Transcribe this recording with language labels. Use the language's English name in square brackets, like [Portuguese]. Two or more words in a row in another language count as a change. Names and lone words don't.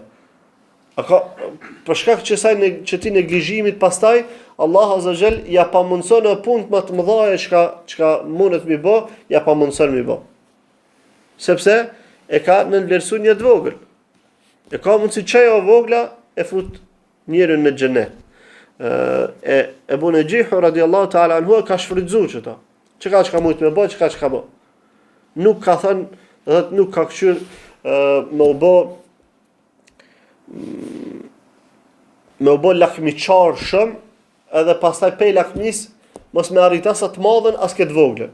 [Albanian] Për shkak që ti neglizhimit pastaj Allah [Arabic] عز وجل [Albanian] ja pamundson në punë më të mëdha çka mundet mi bë, ja pamundson mi bë. Sepse e ka nënvlerësuar një të vogël. E ka mundsi çajo vogla e fut njeriu në xhenet. Ebu Najih [Arabic] رضي الله تعالى عنه [Albanian] ka shfrytzuar çto. Çka mund të më bëj, çka bë. Nuk ka thënë, nuk ka kthyer me u bë lakmiçar shumë, edhe pastaj pe lakmis mos me arrit as të madhen as këtë vogla.